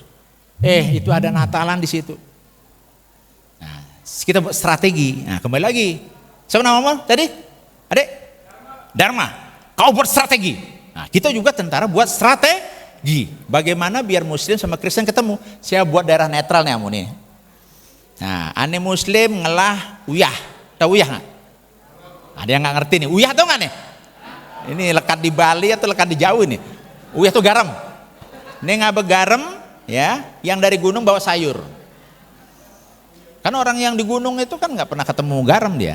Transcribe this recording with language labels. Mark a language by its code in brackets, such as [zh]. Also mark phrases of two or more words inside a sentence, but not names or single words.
[id] Itu ada Natalan di situ. Nah, kita buat strategi. Nah, kembali lagi. Siapa namamu tadi? Adik? Dharma. Kau buat strategi. Nah, kita juga tentara buat strategi. Bagaimana biar Muslim sama Kristen ketemu? Saya buat daerah netral nih kamu nih. Nah, [ban] ane Muslim ngelah uyah. [id] Tahu uyah nggak? Ada yang nggak ngerti nih. Uyah tau nggak nih? Ini lekat di Bali atau lekat di Jawa ini? Uyah tuh garam. Ini ngabe garam, ya. Yang dari gunung bawa sayur. Kan orang yang di gunung itu kan nggak pernah ketemu garam dia.